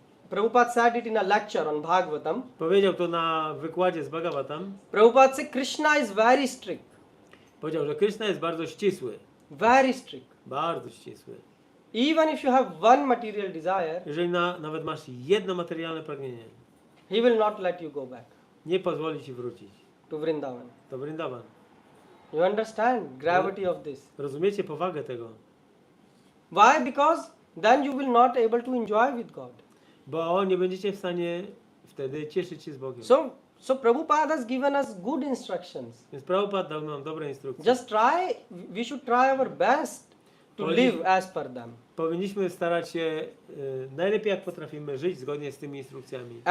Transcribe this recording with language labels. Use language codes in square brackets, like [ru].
[en] Prabhupada said it in a lecture on Bhagavatam. [pl] Powiedział to na wykładzie z Bhagavatam. [en] Prabhupada said Krishna is very strict. [pl] Powiedział, że Krishna jest bardzo ścisły. [en] Very strict. [pl] Bardzo ścisły. [en] Even if you have one material desire, [pl] Jeżeli nawet masz jedno materialne pragnienie, [en] he will not let you go back [pl] nie pozwoli ci wrócić [en] to Vrindavan. [pl] do Vrindavan. [en] You understand gravity of this? [pl] Rozumiecie powagę tego? [en] Why? Because then you will not able to enjoy with God. [pl] Bo nie będziecie w stanie wtedy cieszyć się z Bogiem. [en] So Prabhupada has given us good instructions. [pl] Więc Prabhupada dał nam dobre instrukcje. [en] Just try, we should try our best to live as per them. [pl] Powinniśmy starać się najlepiej jak potrafimy żyć zgodnie z tymi instrukcjami.